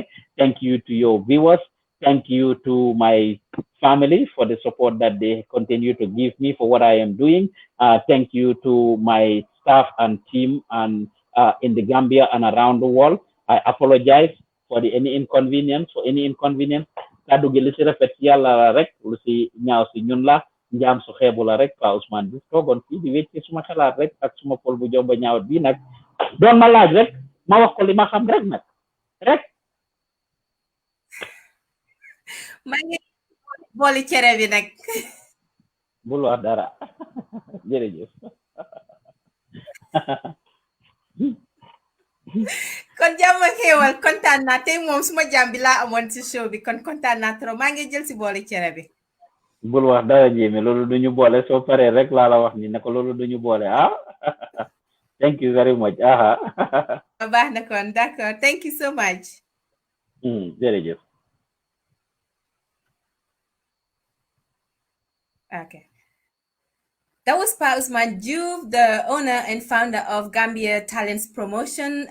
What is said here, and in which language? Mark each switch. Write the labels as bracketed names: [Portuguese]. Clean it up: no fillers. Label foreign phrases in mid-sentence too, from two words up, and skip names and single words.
[English] Thank you to your viewers. Thank you to my family for the support that they continue to give me for what I am doing. Thank you to my staff and team and in the Gambia and around the world. I apologize for any inconvenience. [Wolof] Kadu gi li si rafet yàlla la rek lu si ñaaw si ñun la njaam su xeebu la rek Pa Ousman bi toogoon fii di wécc suma xalaat rek ak suma pol bu jomba ñaawat bi nag doon ma laaj rek ma wax ko li ma xam rek nag rek maa ngi booli cere bi nag bul wax dara jërëjëf kon jàmm ak xéewal kontaan naa tey moom suma jàmm bi laa amoon ci show bi kon kontaan naa trop maa ngi jël si booli cere bi bul wax dara Mjemeh loolu duñu boole soo paree rek laa la wax ni ne ko loolu duñu boole ah [English] Thank you very much. D'accord. Thank you so much. Jërëjëf. Okay. That was Pa Ousman Diouf, the owner and founder of Gambia Talents Promotion.